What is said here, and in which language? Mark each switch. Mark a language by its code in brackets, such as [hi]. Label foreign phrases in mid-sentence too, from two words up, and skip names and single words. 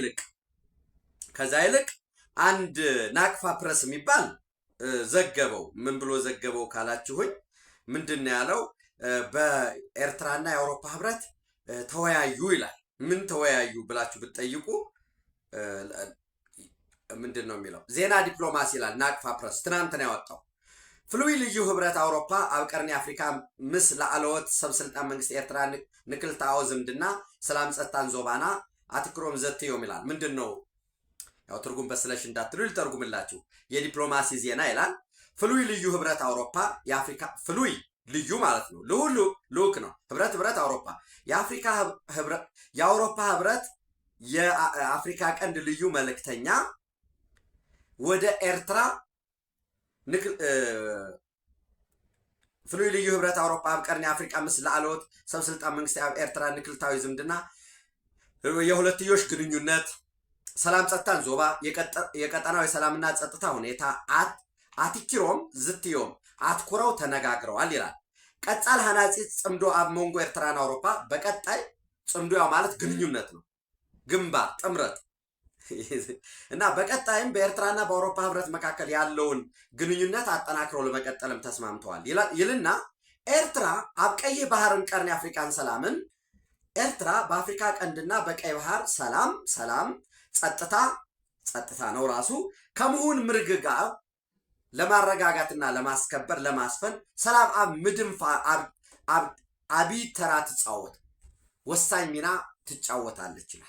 [am] ይልቅ አንድ ናቅፋ ፕረስ የሚባል ዘገበው። ምን ብሎ ዘገበው ካላችሁኝ ምንድን ያለው? በኤርትራና የአውሮፓ ህብረት ተወያዩ ይላል። ምን ተወያዩ ብላችሁ ብትጠይቁ ምንድን ነው የሚለው? ዜና ዲፕሎማሲ ይላል ናቅፋ ፕረስ ትናንት ነው ያወጣው። [ti] ፍሉይ ልዩ ህብረት አውሮፓ ኣብ ቀርኒ አፍሪካ ምስ ላዕለዎት ሰብስልጣን መንግስት ኤርትራ ንክልተኣዎ ዝምድና ሰላም ጸጥታን ዞባና አትክሮም ዘትዮም [am] ይላል። ምንድን ነው ያው ትርጉም በስለሽ እንዳትሉ ልተርጉምላችሁ። የዲፕሎማሲ ዜና ይላል። [ti] ፍሉይ ልዩ ህብረት አውሮፓ [am] የአፍሪካ ፍሉይ ልዩ ማለት ነው፣ ለሁሉ ልኡክ ነው። [ti] ህብረት አውሮፓ [am] የአፍሪካ ህብረት የአውሮፓ ህብረት የአፍሪካ ቀንድ ልዩ መልእክተኛ ወደ ኤርትራ [ti] ፍሉይ ልዩ ህብረት አውሮፓ ኣብ ቀርኒ አፍሪካ ምስ ላዕለዎት ሰብስልጣን መንግስት ኤርትራ ንክልታዊ ዝምድና [am] የሁለትዮሽ ግንኙነት [ti] ሰላም ጸጥታን ዞባ [am] የቀጠናው የሰላምና ጸጥታ ሁኔታ [ti] አትኪሮም ዝትዮም [am] አትኩረው ተነጋግረዋል ይላል። [ti] ቀጻል ሐናጺ ጽምዶ ኣብ ሞንጎ ኤርትራና አውሮፓ [am] በቀጣይ ጽምዶ ያው ማለት ግንኙነት ነው፣ ግንባር ጥምረት እና በቀጣይም በኤርትራና በአውሮፓ ህብረት መካከል ያለውን ግንኙነት አጠናክረው ለመቀጠልም ተስማምተዋል ይልና ኤርትራ [ti] ኣብ ቀይ ባህርን ቀርኒ አፍሪካን ሰላምን ኤርትራ [am] በአፍሪካ ቀንድና በቀይ ባህር ሰላም ጸጥታ ነው ራሱ ከመሆን ምርግ ጋር ለማረጋጋትና ለማስከበር ለማስፈን [ti] ሰላም ኣብ ምድንፋ አቢ ተራ ትጫወት [am] ወሳኝ ሚና ትጫወታለች ይላል።